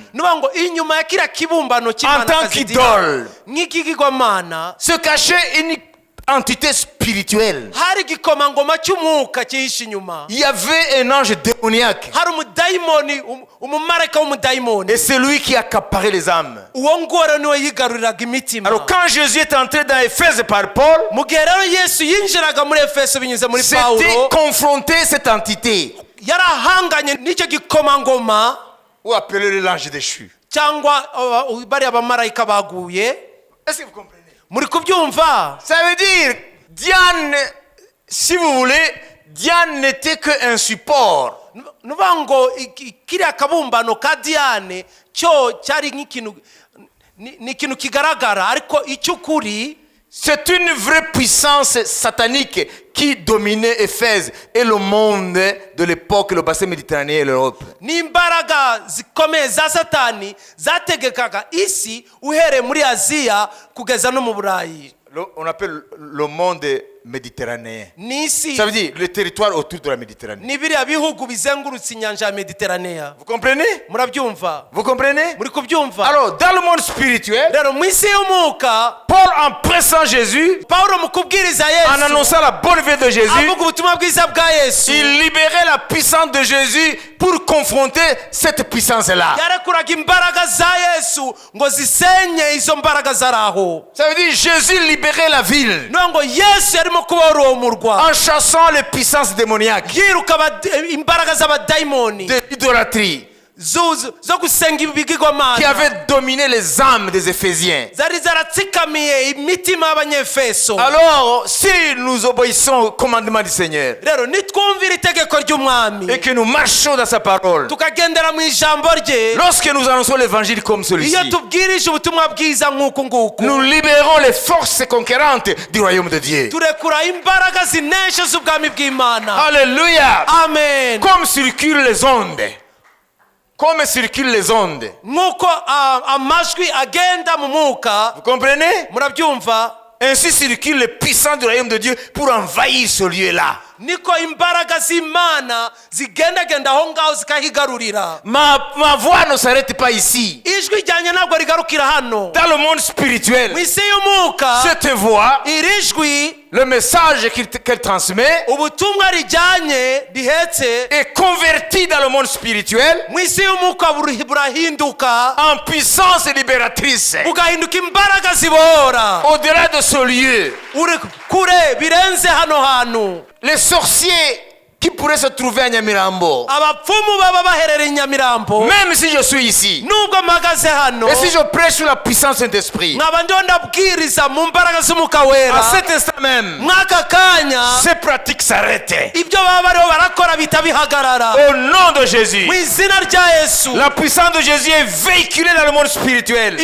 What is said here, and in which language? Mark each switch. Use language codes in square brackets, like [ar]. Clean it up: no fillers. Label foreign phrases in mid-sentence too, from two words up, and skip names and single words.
[rw] nuba ngo inyuma ya kiriya kibumbano [fr] en tant [rw] cy'Imana [fr] qu'idole, [rw] nk'ikigirwamana [fr] se cachait une entité spirituelle. [rw] hari igikomangoma cy'umwuka cyihishe inyuma. [fr] Il y avait un ange démoniaque. [rw] hari umudayimoni, umumarayika w'umudayimoni. [fr] Et c'est lui qui accaparait les âmes. [rw] uwo nguwo rero niwe yigaruriraga imitima. [fr] Alors quand Jésus est entré dans Éphèse par Paul, [rw] mu gihe rero Yesu yinjiraga muri Efeso binyuze muri [fr] c'était [rw] Pawulo, [fr] confronté cette entité, [rw] yarahanganye n'icyo gikomangoma [fr] ou appelé l'ange déchu. [rw] cyangwa bariya bamarayika baguye. [fr] Est-ce que vous comprenez? [rw] muri kubyumva? [fr] Ça veut dire, Diane, si vous voulez, Diane n'était qu'un support. [rw] nuvuga ngo kiriya kabumbano ka Diane cyo cyari nk'ikintu, ni ikintu kigaragara, ariko icy'ukuri [fr] C'est une vraie puissance satanique qui dominait Éphèse et le monde de l'époque, le bassin méditerranéen et l'Europe. [rw] ni imbaraga zikomeye za Satani zategekaga isi uhereye muri Aziya kugeza no mu Burayi. [fr] On appelle le monde méditerranéen. [rw] ni isi [fr] Ça veut dire le territoire autour de la Méditerranée. [rw] ni biriya bihugu bizengurutse inyanja ya Mediterranea. [fr] Vous comprenez? [rw] murabyumva? [fr] Vous comprenez? [rw] muri kubyumva? [fr] Alors, dans le monde spirituel, [rw] rero mu isi y'umwuka, [fr] Paul, en pressant Jésus, [rw] Pawulo mu kubwiriza [fr] en [rw] Yesu, [fr] annonçant la bonne nouvelle de Jésus, [rw] avuga ubutumwa bwiza bwa Yesu, [fr] il libérait la puissance de Jésus pour confronter cette puissance-là. [rw] yarekuraga imbaraga za Yesu ngo zisenye izo mbaraga zari aho. [fr] Ça veut dire Jésus libérait la ville [rw] niyo ngo Yesu yarimo kubohora uwo murwa [fr] en chassant les puissances démoniaques [rw] yiruka imbaraga z'abadayimoni [fr] de l'idolâtrie [rw] zo gusenga [fr] qui [rw] ibigirwamana [fr] avaient dominé les âmes des Éphésiens. [rw] zari zaratsikamiye imitima y'abanyefeso. [fr] Alors, si nous obéissons au commandement du Seigneur [rw] rero nitwumvira itegeko ry'umwami [fr] et que nous marchons dans sa parole, [rw] tukagendera mu ijambo rye, [fr] lorsque nous annonçons l'évangile comme celui-ci, [rw] iyo tubwirije ubutumwa bwiza nk'uku nguku, [fr] nous libérons les forces conquérantes du royaume de Dieu. [rw] turekura imbaraga zinesha z'ubwami bw'Imana. [fr] Alléluia. [rw] Amen. [fr] Comme circulent les ondes. Comme circulent les ondes. [rw] nk'uko amajwi agenda mu mwuka. [fr] Vous comprenez? [rw] murabyumva? [fr] Ainsi circulent les puissants du royaume de Dieu pour envahir ce lieu-là. [rw] niko imbaraga z'Imana zigendagenda aho ngaho zikahigarurira. [fr] Ma voix ne s'arrête pas ici. [rw] ijwi ryanjye ntabwo rigarukira hano. [fr] Dans le monde spirituel, [rw] mu isi y'umwuka, [fr] cette voix, [rw] iri jwi, [fr] le message qu'elle transmet, [rw] ubutumwa rijyanye rihetse, [fr] est converti dans le monde spirituel [rw] mu isi y'umwuka burahinduka [fr] en puissance libératrice. [rw] bugahinduka imbaraga zibohora. [fr] Au-delà de ce lieu, [rw] uri kure birenze hano hantu. [fr] les sorciers qui pourraient se trouver à Nyamirambo, [rw] abapfumu baba baherereye i Nyamirambo, [fr] même si je suis ici, [rw] nubwo mpagaze hano, [fr] et si je prêche sur la puissance de Saint-Esprit, [rw] nkaba ndiho ndabwiriza mu mbaraga z'umwuka wera, [fr] à cet instant même, [rw] mw'aka kanya [fr] ces pratiques s'arrêtent. [rw] ibyo baba bariho barakora bihita bihagarara. [fr] Au nom de Jésus, [rw] mu izina rya Yesu, [fr] la puissance de Jésus est véhiculée dans le monde spirituel.